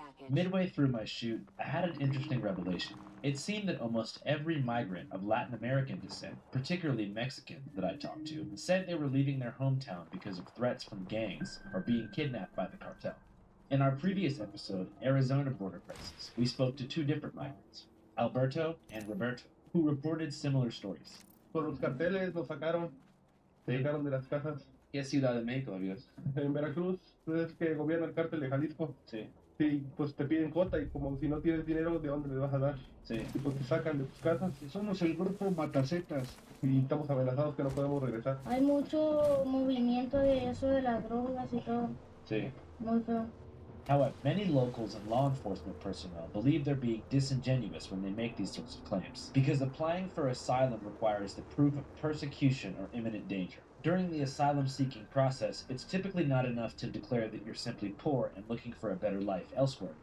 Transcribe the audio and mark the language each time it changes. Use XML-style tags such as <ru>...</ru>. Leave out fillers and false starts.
<en>Midway through my shoot, I had an interesting revelation. It seemed that almost every migrant of Latin American descent, particularly Mexican, that I talked to, said they were leaving their hometown because of threats from gangs or being kidnapped by the cartel. In our previous episode, Arizona Border Crisis, we spoke to two different migrants, Alberto and Roberto, who reported similar stories.</en> <es>Por los carteles nos sacaron de las casas. ¿Qué ciudad de México, amigos? En Veracruz, es que gobierna el cártel de Jalisco. Sí. Sí, pues te piden cuota y como si no tienes dinero, ¿de dónde le vas a dar? Sí. Y pues te sacan de tus casas. Somos el grupo Matacetas y estamos amenazados que no podemos regresar. Hay mucho movimiento de eso de las drogas y todo. Sí. Muy feo.</es> <en>However, many locals and law enforcement personnel believe they're being disingenuous when they make these sorts of claims, because applying for asylum requires the proof of persecution or imminent danger. During the asylum-seeking process, it's typically not enough to declare that you're simply poor and looking for a better life elsewhere.</en>